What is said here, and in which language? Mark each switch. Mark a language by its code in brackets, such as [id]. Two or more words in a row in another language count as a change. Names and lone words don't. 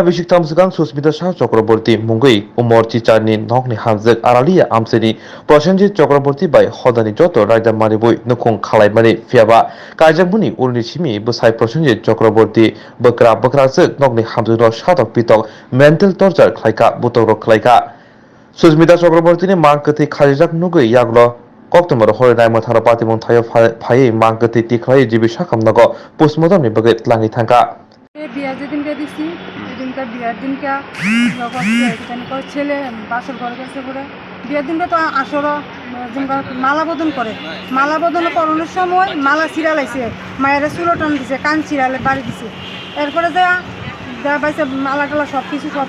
[trp] bisik tamsgang Susmita Shah Chakraborty mungui umor chichani nokni hamjak Arali amsini Prosenjit Chakraborty bai hodani joto raida manibui nukhung khalaimani phiaba kaijabuni urni simi bwsai Prosenjit Chakraborty bukra jok nokni hamjak satok pitok [en] mental torture [trp] khlaika butok rok khlaika Susmita Chakraborty ni mangkati khajak nugui yaglo Koktumar hore nai mathara pati mong thayo phai mangkati tikhlai jibi sakam nago postmortem ni bagai tlangi thangka [bn] বিয়া যেদিনকে দিছি সেদিনকে বিয়ার দিনকে ছেলে বাসর ঘরে গেছে পরে বিয়ের দিনকে তো আসর মালা বদন করে মালা বদন করানোর সময় মালা ছিড়ালাইছে মায়ের চুলো টান দিছে কান ছিড়ালে বাড়ি দিছে এরপরে যা পাইছে মালা টালা সব কিছু